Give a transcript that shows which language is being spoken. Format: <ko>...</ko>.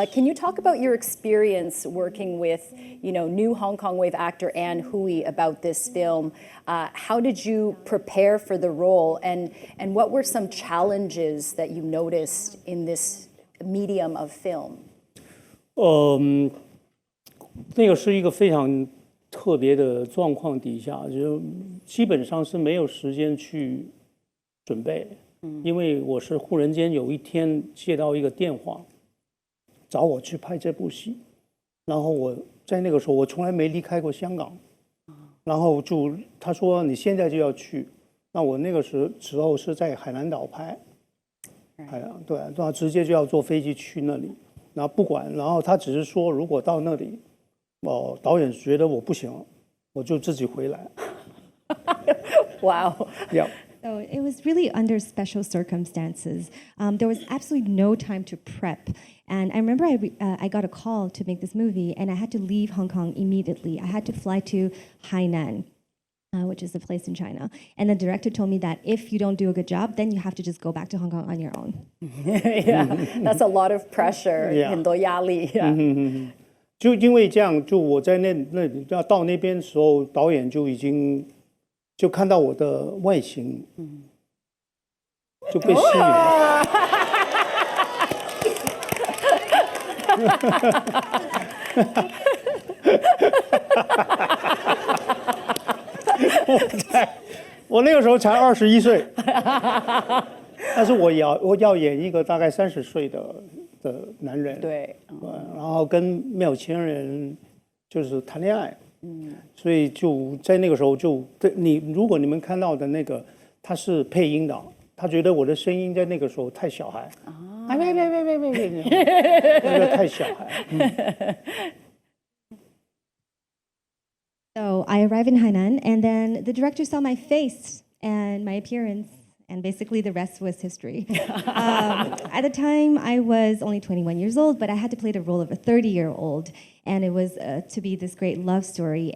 <en>Can you talk about your experience working with, new Hong Kong wave actor An Hui about this film? How did you prepare for the role, and what were some challenges that you noticed in this medium of film?</en> <zh>那个是一个非常特别的状况底下，就基本上是没有时间去准备，因为我是忽然间有一天接到一个电话，找我去拍这部戏，然后我在那个时候我从来没离开过香港，然后他说你现在就要去，那我那个时候是在海南岛拍，对，那直接就要坐飞机去那里，然后不管，然后他只是说如果到那里。导演觉得我不行，我就自己回来。</zh> <en>Wow. Yeah. So it was really under special circumstances. There was absolutely no time to prep. And I remember I got a call to make this movie, and I had to leave Hong Kong immediately. I had to fly to Hainan, which is a place in China. And the director told me that if you don't do a good job, then you have to just go back to Hong Kong on your own. Yeah, that's a lot of pressure. Yeah.</en> <zh>很多压力。Yeah. 就因为这样，就我在那里要到那边的时候，导演就已经就看到我的外形，就被吸引了。我那个时候才21岁，但是我要演一个大概30岁的的男人，对，然后跟没有钱人就是谈恋爱，所以就在那个时候就如果你们看到的那个他是配音的，他觉得我的声音在那个时候太小孩，别，那个太小孩。</zh> <en>So I arrived in Hainan, and then the director saw my face and my appearance, and basically the rest was history. At the time, I was only 21 years old, but I had to play the role of a 30-year-old, and it was to be this great love story.</en>